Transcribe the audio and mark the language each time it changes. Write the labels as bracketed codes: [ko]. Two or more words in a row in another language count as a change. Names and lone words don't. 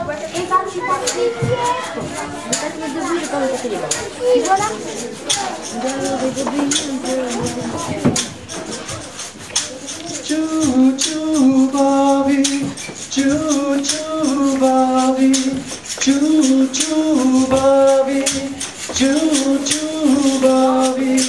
[fr] Et ben, tu vois. Je vais mettre debout, je vais pas me casser les mains. Et voilà. [en] Choo choo Bobby, choo choo Bobby, choo choo Bobby, choo choo Bobby.